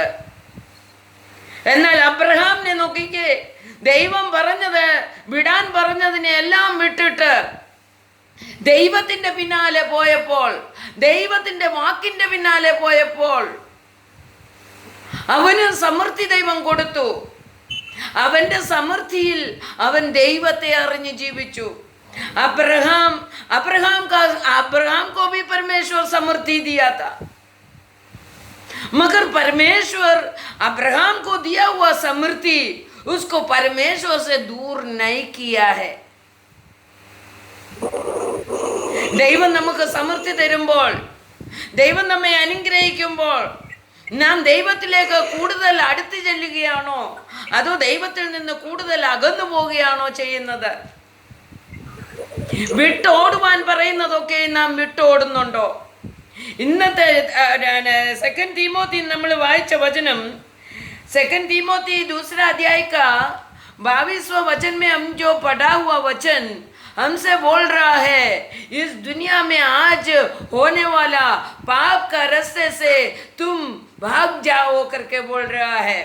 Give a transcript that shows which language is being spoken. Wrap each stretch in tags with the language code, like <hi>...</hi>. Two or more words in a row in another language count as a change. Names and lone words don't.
<ml>എന്നാൽ അബ്രഹാമിനെ നോക്കിക്കേ, ദൈവം പറഞ്ഞത് വിടാൻ പറഞ്ഞതിനെ എല്ലാം വിട്ടിട്ട് ദൈവത്തിന്റെ പിന്നാലെ പോയപ്പോൾ, ദൈവത്തിന്റെ വാക്കിന്റെ പിന്നാലെ പോയപ്പോൾ അവന് സമൃദ്ധി ദൈവം കൊടുത്തു. അവന്റെ സമൃദ്ധിയിൽ അവൻ ദൈവത്തെ അറിഞ്ഞ് ജീവിച്ചു.</ml> <hi>अब्राहम को भी परमेश्वर समृद्धि दिया था, मगर परमेश्वर अब्राहम को दिया हुआ समृद्धि उसको परमेश्वर से दूर नहीं किया है.</hi> <ml>ദൈവം നമുക്ക് സമൃദ്ധി തരുമ്പോൾ, ദൈവം നമ്മെ അനുഗ്രഹിക്കുമ്പോൾ നാം ദൈവത്തിലേക്ക് കൂടുതൽ അടുത്ത് ചെല്ലുകയാണോ അതോ ദൈവത്തിൽ നിന്ന് കൂടുതൽ അകന്നു പോവുകയാണോ ചെയ്യുന്നത്? വിട്ടോടുവാൻ പറയുന്നതൊക്കെ നാം വിട്ടോടുന്നുണ്ടോ? ഇന്നത്തെ 2 तीमोथी നമ്മൾ വായിച്ച വചനം,</ml> <hi>2 तीमोथी 2 अध्याय का 22वां वचन में हम जो पढ़ा हुआ वचन हमसे बोल रहा है, इस दुनिया में आज होने वाला पाप का रास्ते से तुम भाग जाओ करके बोल रहा है.</hi>